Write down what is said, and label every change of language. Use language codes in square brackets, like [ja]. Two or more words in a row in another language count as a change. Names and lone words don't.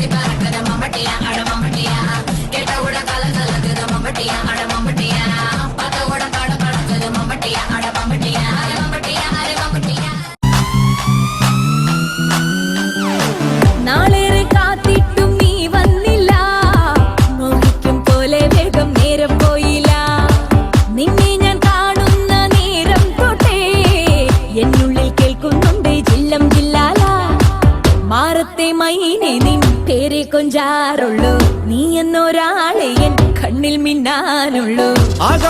[ta] பறக்கத மம்மட்டியா அட மம்மட்டியா கேட்ட உட கல கலக்குது மம்மட்டியா அட மம்மட்டியா பத்த உட கட கடக்குது மம்மட்டியா அட மம்மட்டியா அரே மம்மட்டியா அரே மம்மட்டியா. [ml] നാളേറെ കാത്തിട്ടും നീ വന്നില്ല മോഹിക്കും പോലെ വേഗം നേരം പോയില്ല നിന്നെ ഞാൻ കാണുന്ന നേരം തൊട്ടേ എന്നുള്ളിൽ കേൾക്കുന്നുണ്ട് ജില്ലം ജില്ലാല മാറത്തെ മൈനെ നിൻ പേരെ കൊഞ്ചാറുള്ളൂ നീ എന്നൊരാളെ എൻ കണ്ണിൽ മിന്നാനുള്ളൂ